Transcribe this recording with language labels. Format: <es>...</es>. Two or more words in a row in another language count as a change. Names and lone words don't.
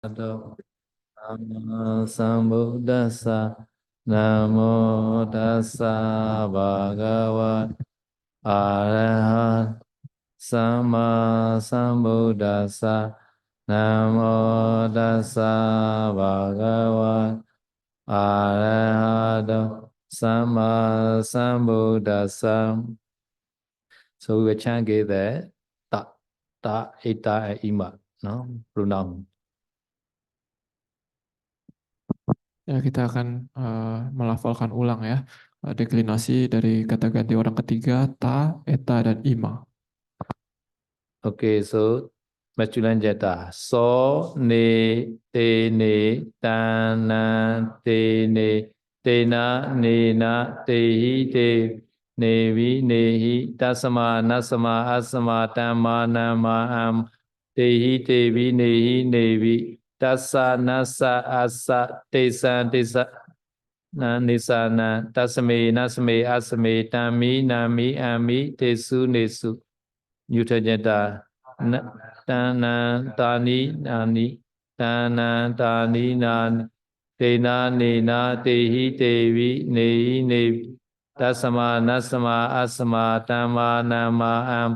<pi>Arahato Sama Sambuddhassa Namo Tassa Bhagava Arahat Sama Sambuddhassa Namo Tassa Bhagava Arahato Sama Sambuddhassa.</pi> <en>So we will chant the ta, eta, and ima, no pronoun.</en> <id>Ya, kita akan melafalkan ulang ya deklinasi dari kata ganti orang ketiga ta, eta, dan ima.</id> <en>Okay, so masculine jata.</en> <pi>So ne te ne tana te ne tena ne na te hi te ne vi ne hi tasama nasama asama tama nama am te hi te vi ne hi ne vi tassa nasa asa te san te sa na nisana tasame nasame asame tami nami ami te su ne su Nyutajata Tana Tani Nani Tana Tani Nan Tena Nena Tehi Tevi Nehi Nevi Tasama Nasama Asama Tama Nama Am</pi>